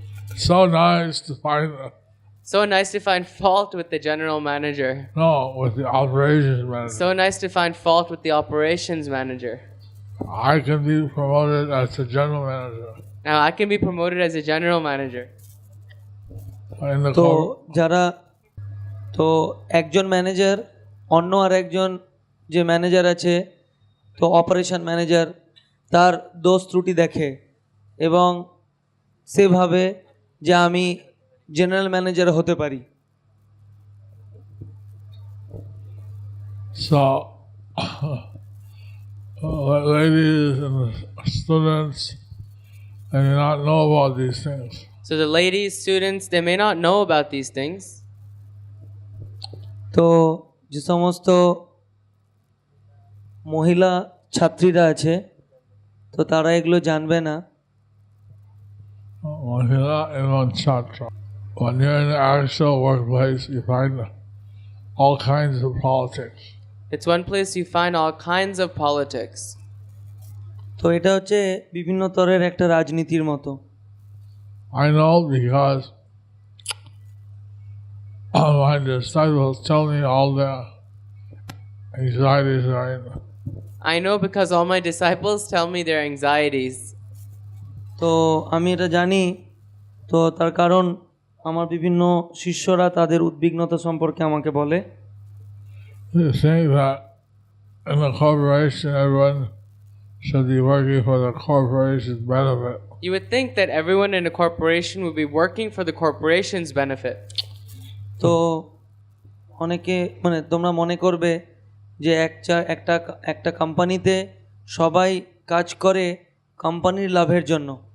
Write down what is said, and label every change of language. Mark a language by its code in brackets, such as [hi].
[en] It's so nice to find So nice to find fault with the general manager. with the operations manager. So nice to find fault with the operations manager. I can be promoted as the general manager. Now I can be promoted as a general manager. In the [bn] তো যারা তো একজন manager অন্য আর একজন যে manager আছে তো operation manager তার দোষ ত্রুটি দেখে এবং সে ভাবে যে আমি জেনারেল ম্যানেজার হতে পারি। [en] So, ladies and students, they may not know about these things. So the ladies, students, they may not know about these things. [bn] তো যে সমস্ত মহিলা ছাত্রীরা আছে তো তারা এগুলো জানবে না। Mahila and Chatra. [en] When you're in the actual workplace, you find all kinds of politics. It's one place you find all kinds of politics. [bn] তো এটা হচ্ছে বিভিন্ন স্তরের একটা রাজনীতির মতো। [en] I know because my disciples tell me all the anxieties are in. I know because all my disciples tell me their anxieties. [bn] তো আমি এটা জানি তো তার কারণ আমার বিভিন্ন শিষ্যরা তাদের উদ্বিগ্নতা সম্পর্কে আমাকে বলে। [en] They say that in the corporation, everyone should be working for the corporation's benefit. You would think that everyone in a corporation would be working for the corporation's benefit. [bn] তো অনেকে মানে তোমরা মনে করবে যে একটা কোম্পানিতে সবাই কাজ করে কোম্পানির লাভের জন্য।